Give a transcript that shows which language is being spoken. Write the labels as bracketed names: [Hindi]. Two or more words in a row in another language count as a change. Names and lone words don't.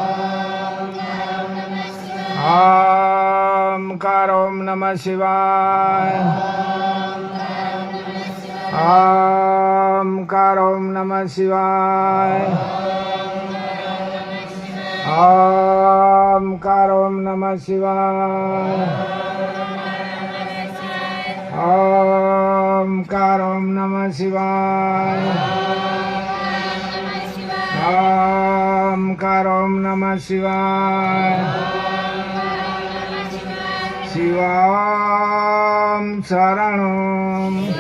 [Sanskrit] ओमकार ओम नमः शिवाय. ओमकार ओम नमः शिवाय. ओमकार ओम नमः शिवाय ओमकार ओम नमः शिवाय ओमकार ओम नमः शिवाय शिवम शरणं